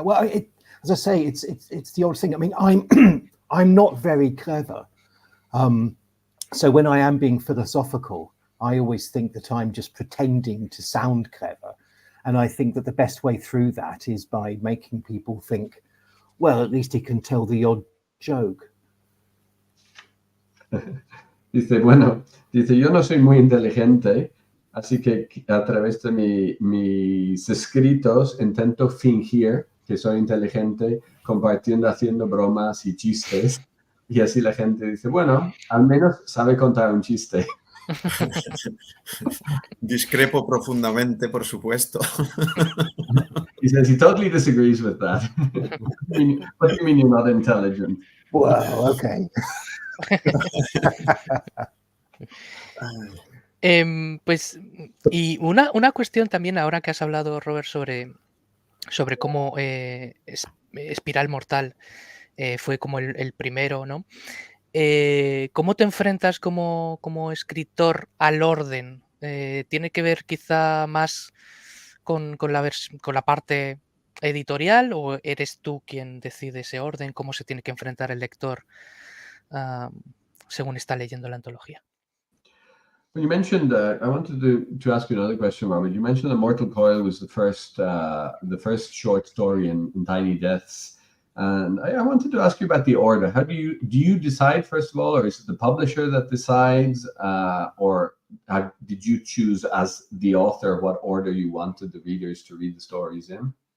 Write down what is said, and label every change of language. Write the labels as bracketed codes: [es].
[en] Well, as I say, it's the old thing. I mean, I'm not very clever. So when I am being philosophical, I always think that I'm just pretending to sound clever. And I think that the best way through that is by making people think, well, at least he can tell the odd joke. [es] Dice, yo no soy muy inteligente, así que a través de mis escritos intento fingir que soy inteligente, compartiendo, haciendo bromas y chistes. Y así la gente dice, bueno, al menos sabe contar un chiste. Discrepo profundamente, por supuesto. [en] He says he totally disagrees with that. What do you mean you're not intelligent? Wow, okay. [es] Pues, y una cuestión también, ahora que has hablado, Robert, sobre cómo Espiral Mortal fue como el primero, ¿no? ¿Cómo te enfrentas como escritor al orden? ¿Tiene que ver quizá más con la parte editorial, o eres tú quien decide ese orden? ¿Cómo se tiene que enfrentar el lector según está leyendo la antología? [en] Well, you mentioned, I wanted to ask you another question, Robert. You mentioned that Mortal Coil was the first short story in Tiny Deaths. And I wanted to ask you about the order. How do you decide, first of all, or is it the publisher that decides, or did you choose as the author what order you wanted the readers to read the stories in?